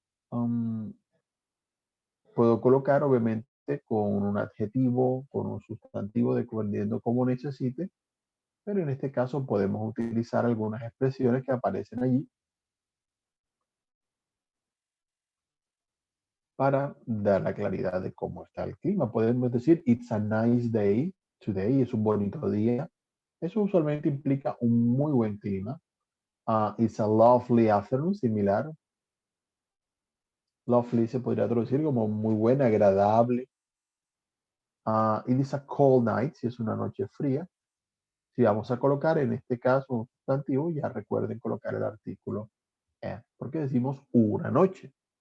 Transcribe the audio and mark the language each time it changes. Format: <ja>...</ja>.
<es>Um, Puedo colocar, obviamente, con un adjetivo, con un sustantivo, dependiendo cómo necesite, pero en este caso podemos utilizar algunas expresiones que aparecen allí para dar la claridad de cómo está el clima. Podemos decir,</es> <en>it's a nice day today,</en> <es>es un bonito día. Eso usualmente implica un muy buen clima.</es> <en>It's a lovely afternoon, similar.</en> <es>Lovely se podría traducir como muy buena, agradable.</es> <en>It is a cold night,</en> <es>si es una noche fría. Si vamos a colocar en este caso un sustantivo, ya recuerden colocar el artículo a, porque decimos una noche.</es>